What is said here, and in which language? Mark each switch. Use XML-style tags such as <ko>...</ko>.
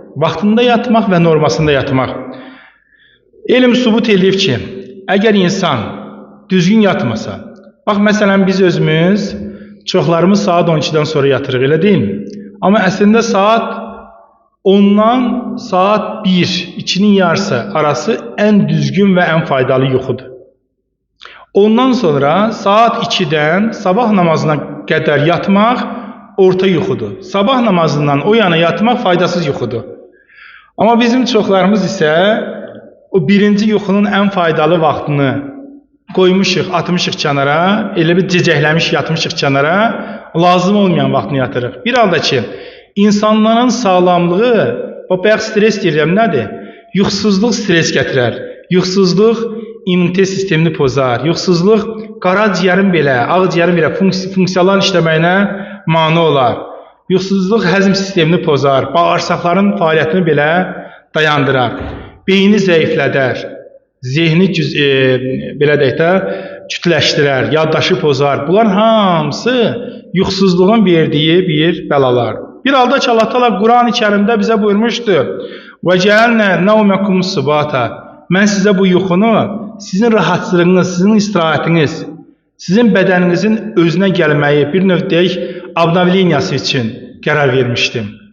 <az>Vaxtında yatmaq və normasında yatmaq. Elm sübut eləyib ki, əgər insan düzgün yatmasa, bax məsələn biz özümüz çoxlarımız saat 12-dən sonra yatırıq, elə deyilmi? Amma əslində saat 10-dan saat 1, 2-nin yarısı arası ən düzgün və ən faydalı yuxudur. Ondan sonra saat 2-dən sabah namazına qədər yatmaq orta yuxudur. Sabah namazından o yana yatmaq faydasız yuxudur. Amma bizim çoxlarımız isə o birinci yuxunun ən faydalı vaxtını qoymuşuq, atmışıq kənara, elə bir cicəkləmiş yatmışıq kənara, lazım olmayan vaxtını yatırıq. Bir halda ki, insanların sağlamlığı, o bayaq stres deyirəm nədir? Yuxusuzluq stres gətirər. Yuxusuzluq immunite sistemini pozar. Yuxusuzluq qaraciyərin belə, ağciyərin belə funksiyaların işləməyinə mane olar. Yuxusuzluq həzm sistemini pozar. Bağırsaqların fəaliyyətini belə dayandırar. Beyni zəiflədər. Zehni belə deyək də kütləşdirər, yaddaşı pozar. Bunlar hamısı yuxusuzluğun verdiyi bir bəlalar. Bir halda ki, Allah Teala Quran-ı Kərimdə bizə buyurmuşdu:</az> <ar>"Və cəalnə nəvməkum subata."</ar> <az>Mən sizə bu yuxunu sizin rahatsızlığınız, sizin istirahətiniz, sizin bədəninizin özünə gəlməyi, bir növ deyək, obnovleniyası üçün qərar vermişdim.</az>